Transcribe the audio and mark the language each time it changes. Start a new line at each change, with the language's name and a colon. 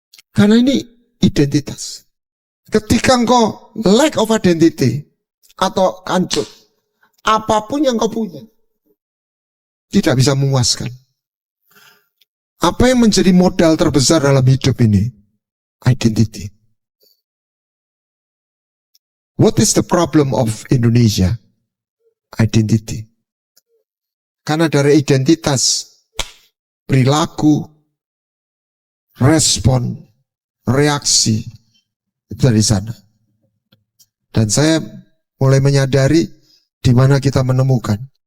Indonesian: Karena ini identitas. Ketika engkau
English: lack of identity
Indonesian: atau kancut, apapun yang kau punya tidak bisa memuaskan. Apa yang menjadi modal terbesar dalam hidup ini?
English: Identity. What is the problem of Indonesia? Identity.
Indonesian: Karena dari identitas, perilaku, respon, reaksi, itu dari sana. Dan saya mulai menyadari di mana kita menemukan.